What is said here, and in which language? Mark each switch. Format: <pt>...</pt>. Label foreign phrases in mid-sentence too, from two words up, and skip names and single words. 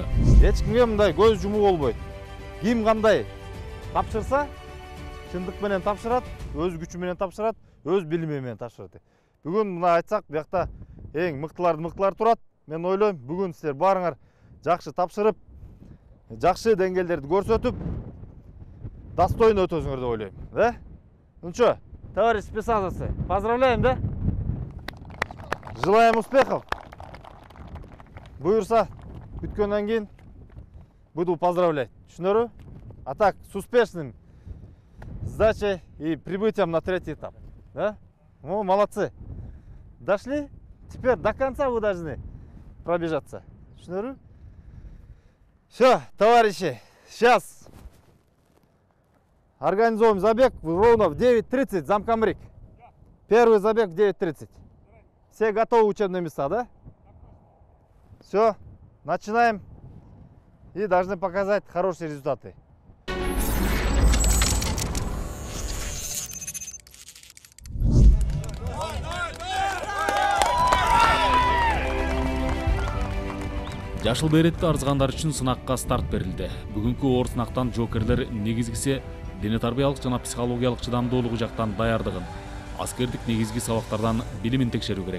<ky>Эч кимге мындай көз жумуу болбойт. Ким кандай тапшырса, чындык менен тапшырат, өз күчү менен тапшырат, өз билими менен тапшырат. Бүгүн мына айтсак, биякта эң мыктылар турат. Мен ойлойм, бүгүн силер баарыңар жакшы тапшырып, жакшы деңгээлдерди көрсөтүп, достойно өтөсүңөр деп ойлойм, да?</ky> <ru>Нучу, товарищ спецназовцы, поздравляем, да? Желаем успехов.</ru> <ky>Буюрса, бүткөндөн кийин</ky> <ru>буду поздравлять.</ru> <ky>Түшүнөрбү?</ky> <ru>А так, с успешным сдачей и прибытием на 3-й этап. Да? Ну, молодцы. Дошли? Теперь до конца вы должны пробежаться.</ru> <ky>Түшүнөрбү?</ky> <ru>Все, товарищи, сейчас организуем забег ровно в 9:30, замкомрик. Первый забег в 9:30. Все готовы в учебные места, да? Все, начинаем и должны показать хорошие результаты.</ru> <ky>Жашыл беретти арзгандар үчүн сынакка старт берилди. Бүгүнкү оор сынактан жоокерлер негизгиси дене тарбиялык жана психологиялык чыдамдуулугу жактан даярдыгын, аскердик негизги сабактардан билимин текшерүү керек.</ky>